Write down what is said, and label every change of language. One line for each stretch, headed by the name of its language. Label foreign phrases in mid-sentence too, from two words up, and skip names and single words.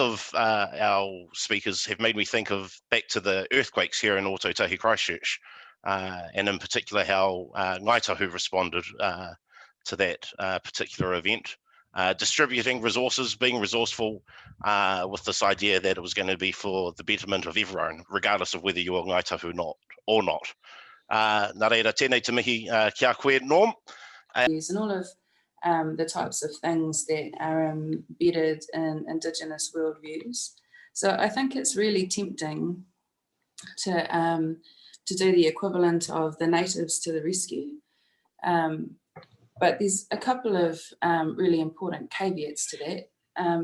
English: of our speakers have made me think of back to the earthquakes here in Ōtautahi Christchurch, and in particular how Ngāi Tahu responded to that particular event, distributing resources, being resourceful with this idea that it was going to be for the betterment of everyone, regardless of whether you were Ngāi Tahu or not.
Māori: Nā reira, tēnei te mihi kia koe, Norm.
English: And all of the types of things that are embedded in Indigenous worldviews. So I think it's really tempting to do the equivalent of the natives to the rescue. But there's a couple of really important caveats to that.